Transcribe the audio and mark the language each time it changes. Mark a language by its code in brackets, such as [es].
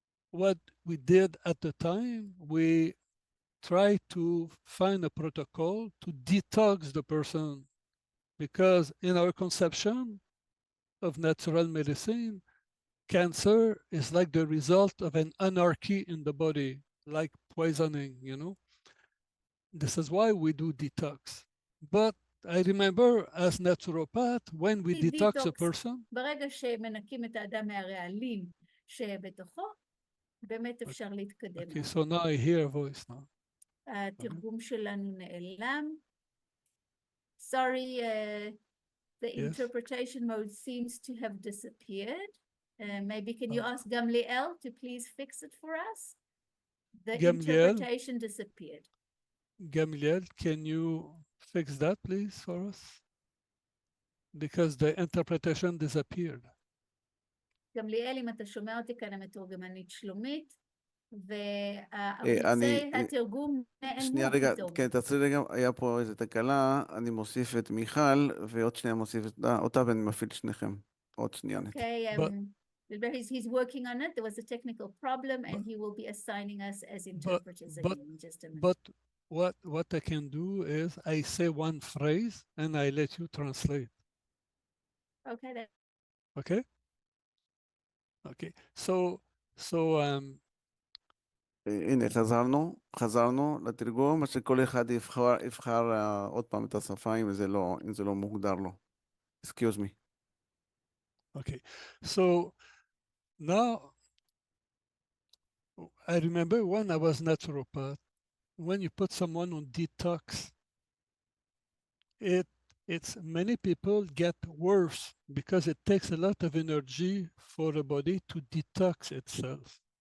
[en] what we did at the time, we tried to find a protocol to detox the person because in our conception of natural medicine, cancer is like the result of an anarchy in the body, like poisoning, you know. This is why we do detox. But I remember as naturopath, when we detox a person, [he] ברגע שמנקים את האדם מהרעלים שבתוכו, באמת אפשר להתקדם. [en] okay, so now I hear a voice now. [he] התרגום שלנו נעלם. [en] sorry, the Yes. interpretation mode seems to have disappeared. Maybe can you Oh. ask Gamliel to please fix it for us? The Gamliel? interpretation disappeared. Gamliel, can you fix that, please, for us? Because the interpretation disappeared. [he] גמליאל, אם אתה שומע אותי כאן, המתורגמנית שלומית, אני- וערוצי התרגום שנייה נעלמו רגע, פתאום. כן, תעצרי רגע, היה פה איזו תקלה, אני מוסיף את מיכל, ועוד שנייה מוסיף אותה, ואני מפעיל שניכם. עוד שנייה. נתי. [en] Okay, But- he's working on it. There was a technical problem, and he will be assigning us as interpreters again in just a minute. But what I can do is I say one phrase and I let you translate. Okay, that Okay? Okay. So [he] הנה, חזרנו לתרגום, אז שכל אחד יבחר עוד פעם את השפה, אם זה לא מוגדר לו. [en] Excuse me. okay. So now I remember when I was naturopath, when you put someone on detox, it's many people get worse because it takes a lot of energy for the body to detox itself.